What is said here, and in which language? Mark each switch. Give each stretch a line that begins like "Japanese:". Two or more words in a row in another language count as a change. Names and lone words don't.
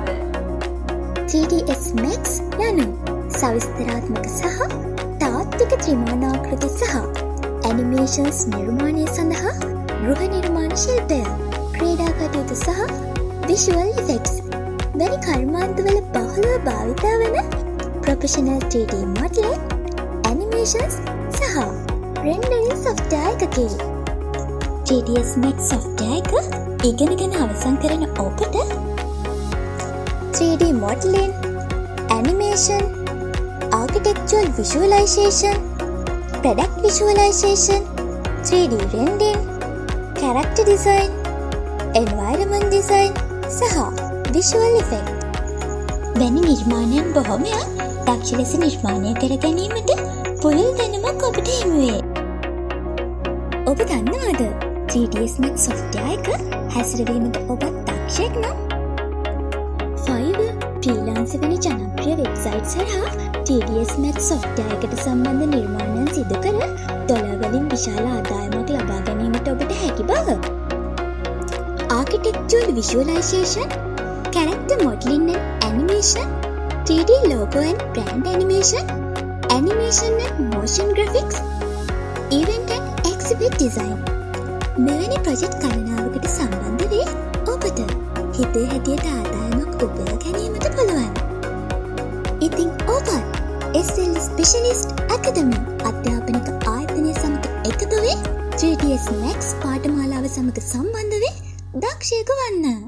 Sinhala: 3ds Max යනු සවිස්තරාත්මක සහ තාත්වික ත්‍රිමාණාකෘති සහ ඇනිමේෂන්ස් නිර්මාණය සඳහා ගෘහ නිර්මාණ ශිල්පය, ක්‍රීඩා කටයුතු සහ
English: visual effects
Sinhala: වැනි කර්මාන්තවල බහුලව භාවිතා වන
English: professional 3D modeling,
Sinhala: ඇනිමේෂන්ස් සහ රෙන්ඩරින් software එකකි. 3ds Max software එක ඉගෙනගෙන අවසන් කරන ඔබට 3D
English: modeling, animation, architectural visualization, product visualization, 3D rendering, character design, environment design සහ visual effect
Sinhala: වැනි නිර්මාණයන් බොහොමයක් දක්ෂ ලෙස නිර්මාණය කර ගැනීමට පුළුල් දැනුමක් ඔබට හිමි වේ. ඔබ දන්නවද 3ds Max software එක හැසිරවීමට ඔබත් දක්ෂයෙක් නම් Fiverr ෆ්‍රීලාන්සර් වැනි ජනප්‍රිය වෙබ්සයිට්ස් හරහා 3ds Max software එකට සම්බන්ධ නිර්මාණයන් සිදු කර ඩොලර් වලින් විශාල ආදායමක් ලබා ගැනීමට ඔබට හැකි බව.
English: Architectural visualization, character modeling and animation, 3D logo and brand animation, animation and motion graphics, event and exhibit design.
Sinhala: මෙවැනි ප්‍රොජෙක්ට් ගණනාවකට සම්බන්ධ වී ඔබට හිතේ හැටියට ආදායමක් උපයා ගැනීමට පුළුවන්. ඉතින් ඔබත් SL Specialist Academy අධ්‍යාපනික ආයතනය සමග එකතු වී 3ds Max පාඨමාලාව සමග සම්බන්ධ වී දක්ෂයෙකු වන්න.